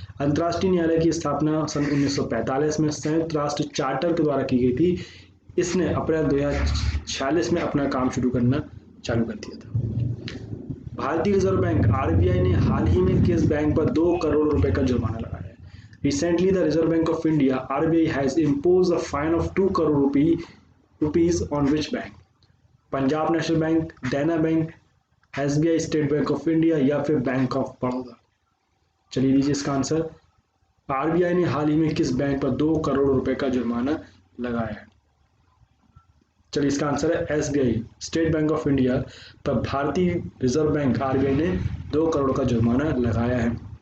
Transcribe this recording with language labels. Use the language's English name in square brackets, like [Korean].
[Hindi] अंतर्राष्ट्रीय न्यायालय की स्थापना सन 1945 में संयुक्त राष्ट्र चार्टर के द्वारा की गई थी। इसने अप्रैल 2046 में अपना काम शुरू करना चालू कर दिया था। भारतीय रिजर्व बैंक RBI ने हाल ही में किस बैंक पर 2 करोड़ रुपए का जुर्माना लगाया है? [English] Recently, the Reserve Bank of India (RBI) has imposed a fine of 2 crore rupees on which bank? [Hindi] Punjab national bank, देना bank, SBI state bank of India या फिर बैंक ऑफ बड़ौदा? चलिए लीजिए इसका आंसर। RBI ने हाल ही में किस बैंक पर 2 करोड़ रुपए का जुर्माना लगाया है? चलिए इसका आंसर है SBI state bank of India पर भारतीय रिजर्व बैंक RBI ने 2 करोड़ का जुर्माना लगाया है।